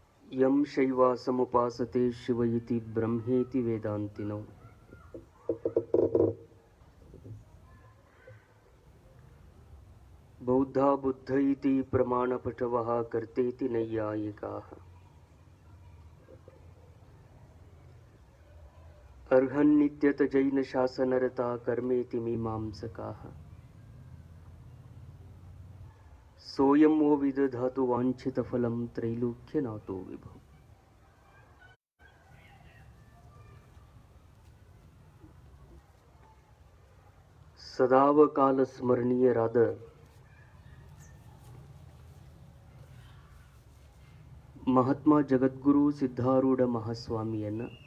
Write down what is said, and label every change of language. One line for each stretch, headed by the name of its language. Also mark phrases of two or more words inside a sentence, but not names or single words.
Sanskrit: ಯಂ ಶೈವಾಸಮುಪಾಸತೆ ಶಿವ ಇತಿ ಬ್ರಹ್ಮೇತಿ ವೇದಾಂತಿನೋ ಬೌದ್ಧ ಬುದ್ಧ ಇತಿ ಪ್ರಮಾಣಪಟವಃ ಕರ್ತೇತಿ ನೈಯಾಯಿಕಾಃ ಅರ್ಹನ್ನಿತ್ಯತ ಜೈನ ಶಾಸನರತಾ ಕರ್ಮೇತಿ ಮೀಮಾಂಸಕಾಃ सोयं वो विदधातु वाञ्छितफलं त्रैलोक्यनाथो विभो
Kannada: ಸದಾವಕಾಲ ಸ್ಮರಣೀಯರಾದ ಮಹಾತ್ಮ ಜಗದ್ಗುರು ಸಿದ್ಧಾರೂಢ ಮಹಾಸ್ವಾಮಿಯನ್ನ